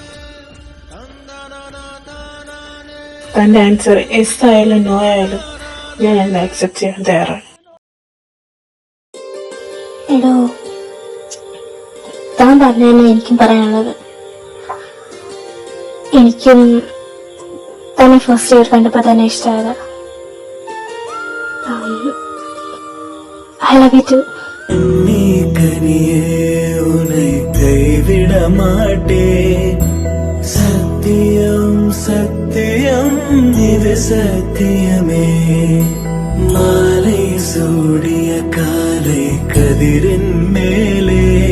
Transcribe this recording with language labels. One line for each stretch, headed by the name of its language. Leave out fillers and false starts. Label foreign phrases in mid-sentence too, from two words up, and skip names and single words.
Malayalam: തന്റെ
English: answer yes
Malayalam: ആയാലും നോ ആയാലും ഞാൻ അതിനെ അക്സെപ്റ്റ് ചെയ്യാൻ തയ്യാറാണ്. എടോ, താൻ പറഞ്ഞതന്നെ എനിക്കും പറയാനുള്ളത്. എനിക്കും തന്നെ
English: first year
Malayalam: കണ്ടപ്പോ തന്നെ ഇഷ്ടമായത്.
English: I love you too.
Tamil: நீ கனியே உன்னை கைவிட மாட்டேன் சத்தியம் சத்தியம் இது சத்தியமே மாலை சூடிய காலை கதிரின் மேலே